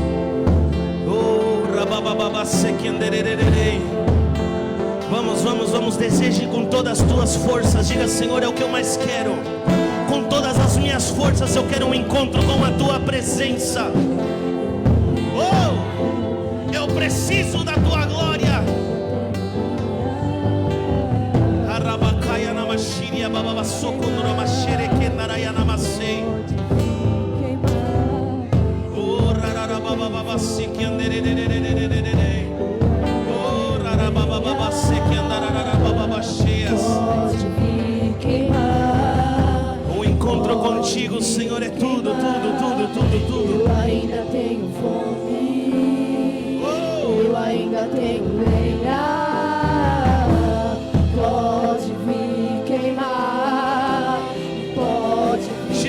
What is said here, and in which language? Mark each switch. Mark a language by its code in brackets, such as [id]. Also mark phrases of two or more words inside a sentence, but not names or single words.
[pt] Vamos, deseje com todas as tuas forças. Diga: Senhor, é o que eu mais quero. Com todas as minhas forças eu quero um encontro com a tua presença. Eu preciso da tua glória. Arabacaya namashiria bababasoko nuramashere kenaraya namasei. Oh rarabababasi kendererererererere. Oh rarabababasi kendararabababashias. O encontro contigo, Senhor, é tudo. Eu ainda tenho fome. Eu ainda tenho lenha, pode vir queimar, pode vir.